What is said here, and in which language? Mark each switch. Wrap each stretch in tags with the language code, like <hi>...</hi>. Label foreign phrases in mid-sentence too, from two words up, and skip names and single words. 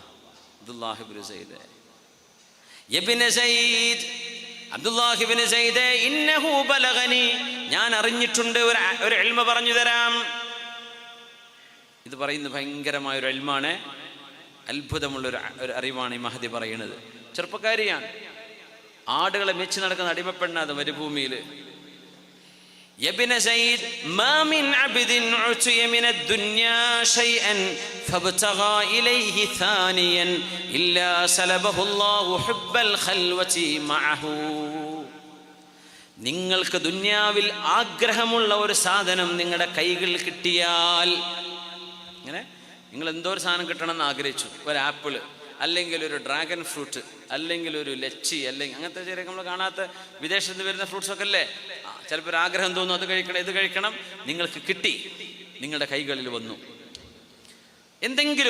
<ml>അബ്ദുല്ലാഹി ഇബ്നു സയ്യിദ്, ഇബ്നു സയ്യിദ്, അബ്ദുല്ലാഹി ഇബ്നു സയ്യിദ്,</ml> <ar>إنه بلغني,</ar> <ml>ഞാൻ അറിഞ്ഞിട്ടുണ്ട്, ഒരു ഇൽമ പറഞ്ഞു തരാം. ഇത് പറയുന്നത് ഭയങ്കരമായ ഒരു ഇൽമാണ്, അത്ഭുതമുള്ള ഒരു അറിവാണ് ഈ മഹദി പറയുന്നത്. ചെറുപ്പക്കാരിയാണ്, ആടുകളെ മെച്ച് നടക്കുന്ന അടിമപ്പെണ്ണാത് മരുഭൂമിയിൽ.</ml> <ar>ابن زيد ما من عبد عطي من الدنيا شيئا فابتغى إليه ثانيا إلا سلبه الله حب الخلوة معه.</ar> <ml>നിങ്ങൾക്ക് ദുന്യാവിൽ ആഗ്രഹമുള്ള ഒരു സാധനം നിങ്ങളുടെ കൈകളിൽ കിട്ടിയാൽ, ഇങ്ങനെ നിങ്ങൾ എന്തോ ഒരു സാധനം കിട്ടണമെന്ന് ആഗ്രഹിച്ചു, ഒരു ആപ്പിള് അല്ലെങ്കിൽ ഒരു</ml> <en>dragon fruit</en> <ml>അല്ലെങ്കിൽ ഒരു ലച്ചി അല്ലെങ്കിൽ അങ്ങനത്തെ ചെറിയ നമ്മൾ കാണാത്ത വിദേശത്ത് നിന്ന് വരുന്ന ഫ്രൂട്ട്സൊക്കെ അല്ലേ, ചിലപ്പോൾ ഒരു ആഗ്രഹം തോന്നും അത് കഴിക്കണം ഇത് കഴിക്കണം, നിങ്ങൾക്ക് കിട്ടി, നിങ്ങളുടെ കൈകളിൽ വന്നു എന്തെങ്കിലും.</ml>